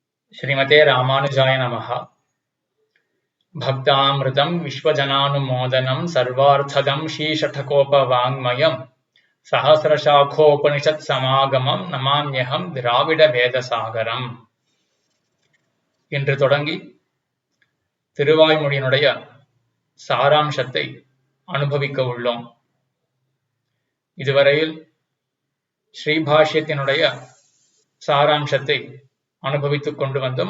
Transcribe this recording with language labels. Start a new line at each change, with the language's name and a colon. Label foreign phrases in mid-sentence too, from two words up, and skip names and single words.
Sanskrit: श्रीमते रामानुजाय नमः। भक्तामृतं विश्वजनानुमोदनं सर्वार्थदं श्रीषठकोपवाङ्मयं सहस्रशाखोपनिषत्समागमं नमाम्यहं திராவிடவேதசாகரம்.
Tamil: இன்று தொடங்கி திருவாய்மொழியினுடைய சாராம்சத்தை அனுபவிக்க உள்ளோம். இதுவரையில் ஸ்ரீபாஷ்யத்தினுடைய சாராம்சத்தை அனுபவித்துக் கொண்டு வந்தோம்.